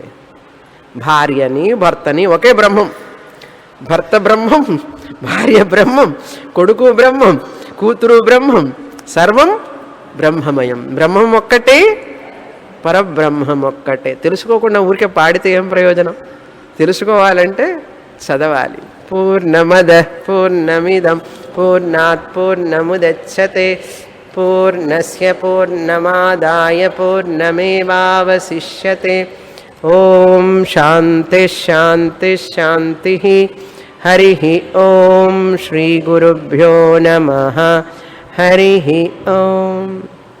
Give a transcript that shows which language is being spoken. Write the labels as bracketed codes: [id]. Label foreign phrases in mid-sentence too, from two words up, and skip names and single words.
[te] భార్యని, భర్తని ఒకే బ్రహ్మం, భర్త బ్రహ్మం, భార్య బ్రహ్మం, కొడుకు బ్రహ్మం, కూతురు బ్రహ్మం, సర్వం బ్రహ్మమయం. బ్రహ్మం ఒక్కటే, పరబ్రహ్మం ఒక్కటే. తెలుసుకోకుండా ఊరికే పాడితే ఏం ప్రయోజనం? తెలుసుకోవాలంటే చదవాలి. [sa] పూర్ణమద పూర్ణమిదం పూర్ణాత్ పూర్ణముదచ్యతే పూర్ణస్య పూర్ణమాదాయ పూర్ణమేవావశిష్యతే. ఓం శాంతి శాంతి శాంతి. హరి ఓం శ్రీ గురుభ్యో నమః. హరి ఓం.